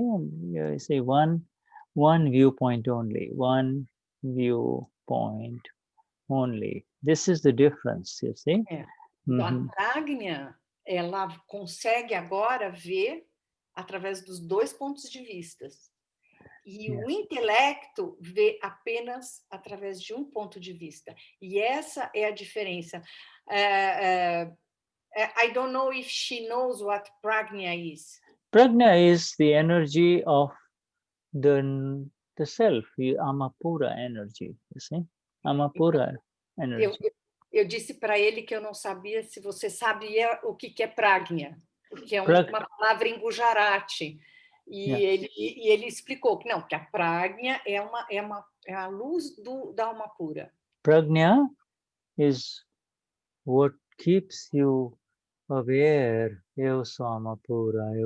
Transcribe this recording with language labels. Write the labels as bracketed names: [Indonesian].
[English] You see one viewpoint only. One viewpoint only. This is the difference. You see? [Portuguese] A prajna, ela consegue agora ver através dos dois pontos de vista. E o intelecto vê apenas através de um ponto de vista. E essa é a diferença. [English] I don't know if she knows what prajna is. Prajna is the energy of the self, Amapura energy, you see? Amapura energy. [Portuguese] Eu disse para ele que eu não sabia se você sabia o que é prajna, porque é uma palavra em Gujarati. E ele explicou que não, que a prajna é a luz da alma pura. [English] Prajna is what keeps you aware, [Portuguese] eu sou Amapura.